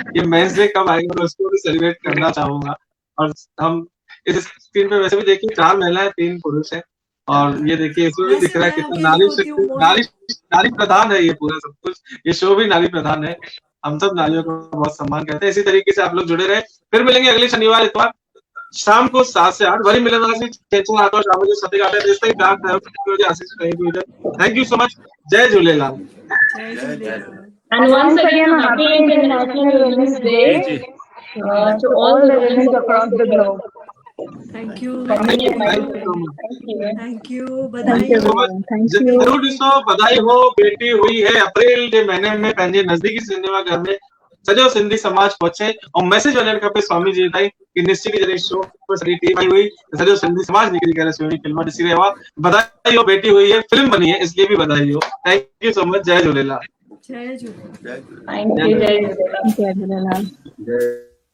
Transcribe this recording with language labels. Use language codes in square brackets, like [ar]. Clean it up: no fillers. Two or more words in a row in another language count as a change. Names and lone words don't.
[hi] ये [en] Men's Day [hi] कब आएगा मैं उसको भी सेलिब्रेट करना चाहूंगा। और हम इस स्क्रीन पे वैसे भी देखिए 4 महिलाएं 3 पुरुष हैं, और ये देखिए इसमें भी दिख रहा है कितना नारी प्रधान है ये पूरा सब कुछ। ये शो भी नारी प्रधान है। हम सब नारियों का बहुत सम्मान करते हैं। इसी तरीके से आप लोग जुड़े रहे। फिर मिलेंगे अगले शनिवार इतवार शाम को 7 से 8। वरी मिलनवासी चेतन आतो शाम को सत्य गाते देश तक डाक है आशीष नहीं हुई। [en] Thank you so much. जय झूलेलाल। And once again, happy International Women's Day to all the women across the globe. Thank you Thank you [hi] बधाई [sd] जरूर ॾिसो बधाई हो बेटी हुई है अप्रैल जे महीने में पंहिंजे नज़दीकी सिनेमा घर में सॼो सिंधी समाज पहुचे और मैसेज वञणु खपे स्वामी जी ताईं कि निश्चित जॾहिं शो पर सॼी टीम आई हुई सॼो सिंधी समाज निकिरी करे सुहिणी फिल्म ॾिसी रहियो आहे। [hi] बधाई हो बेटी हुई है फिल्म बनी है इसलिए भी बधाई हो। [en] Thank you so much. जय झूलेलाल। [sd] जय झूलेलाल। [en] Thank you. जय झूलेलाल। [sd] जय